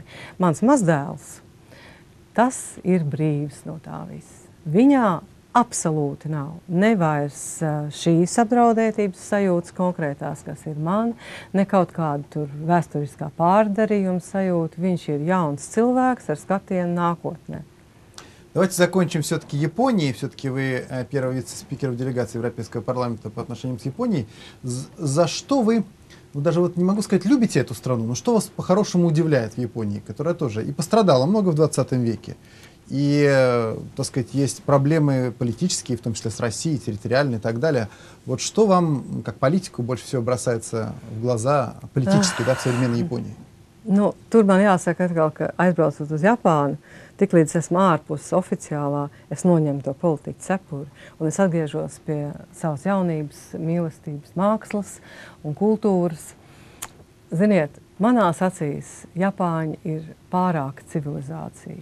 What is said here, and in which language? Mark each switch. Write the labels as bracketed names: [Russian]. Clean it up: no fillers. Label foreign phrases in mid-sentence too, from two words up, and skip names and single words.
[Latvian] Mans mazdēls, tas ir brīvs no tā viss. Viņā absolūti nav ne vairs šīs apdraudētības sajūtas konkrētās, kas ir man, ne kaut kāda tur vēsturiskā pārdarījuma sajūta. Viņš ir jauns cilvēks ar skatienu nākotnē. [Russian] Давайте закончим все-таки Японией. Все-таки вы первый вице-спикер в делегации Европейского парламента по отношению с Японией. За что вы, даже вот не могу сказать, любите эту страну, но что вас по-хорошему удивляет в Японии, которая тоже и пострадала много в 20 веке, и, так сказать, есть проблемы политические, в том числе с Россией, территориальные и так далее. Вот что вам, как политику, больше всего бросается в глаза политически, да, в современной Японии? [Latvian] Nu, tur man jāsaka atkal, ka aizbraucot uz Japānu, tiklīdz esmu ārpus oficiālā, es noņemu to politiķu cepuri, un es atgriežos pie savas jaunības, mīlestības, mākslas un kultūras. Ziniet, manās acīs Japāņi ir pārāka civilizācija.